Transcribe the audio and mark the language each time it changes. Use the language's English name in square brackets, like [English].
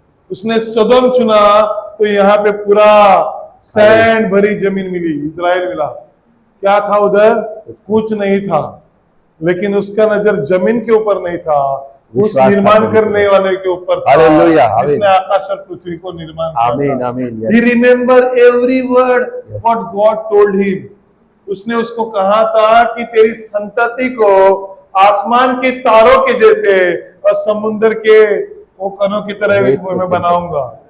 [Hindi] उसने सदोम चुना तो यहाँ पे पूरा सैंड भरी जमीन मिली, इजराइल मिला। क्या था उधर? कुछ नहीं था, लेकिन उसका नजर जमीन के ऊपर नहीं था, उस निर्माण करने वाले के ऊपर था, हालेलुया, आमीन। जिसने आकाश और पृथ्वी को निर्माण किया आमीन था। आमीन। [English] He remembered every word what God told him। [Hindi] उसने उसको कहा था कि तेरी संतति को आसमान के तारों के जैसे और समुद्र के वो कणों की तरह मैं बनाऊंगा।